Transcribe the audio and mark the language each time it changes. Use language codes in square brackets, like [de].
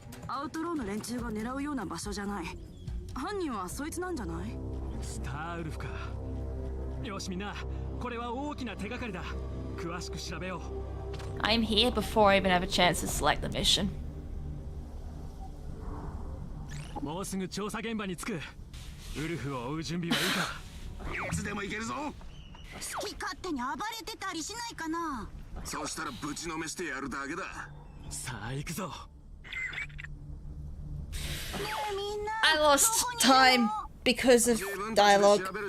[ja] アウトローの連中が狙うような場所じゃない。犯人はそいつなんじゃない？スターウルフか。よしみんな、これは大きな手がかりだ。詳しく調べよう。 [en] I'm here before I even have a chance to select the mission. [ja] もうすぐ調査現場に着く。ウルフを追う準備はいいか？いつでも行けるぞ。好き勝手に暴れてたりしないかな。そうしたらぶちのめしてやるだけだ。さあ行くぞ。 [en] I lost time because of dialogue.